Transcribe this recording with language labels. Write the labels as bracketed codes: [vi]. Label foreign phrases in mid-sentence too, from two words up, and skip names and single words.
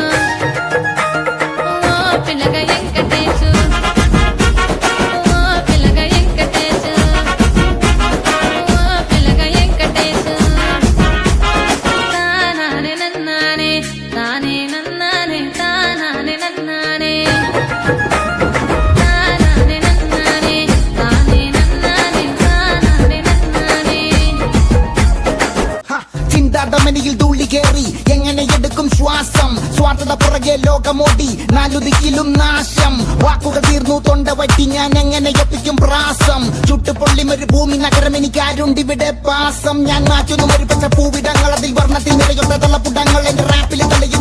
[te] ఓ పిల్లగా వెంకటేశు ఓ పిల్లగా వెంకటేశు ఓ పిల్లగా వెంకటేశు తానానే నన్నానే తానే నన్నానే తానానే నన్నానే తానానే నన్నానే తానే నన్నానే తానానే നന്നാനെ [ml] ചിന്താതമനിയിൽ ധൂളി കേറി എങ്ങനെ എടുക്കും ശ്വാസം സ്വാർത്ഥത പുറകെ ലോകമോടി നാലുദിക്കിലും നാശം വാക്കുകൾ തീർന്നു തൊണ്ട വറ്റി ഞാൻ എങ്ങനെ എത്തിക്കും പ്രാസം ചുട്ടുപൊള്ളിം ഒരു ഭൂമി നഗരം എനിക്കാരുണ്ടിവിടെ പാസം ഞാൻ മാറ്റുന്നു ഒരു പച്ച പൂവിടങ്ങൾ അതിൽ വർണ്ണത്തിൽ നിറയുന്ന തളപ്പുടങ്ങൾ എന്റെ റാപ്പിൽ തെളിയുന്നു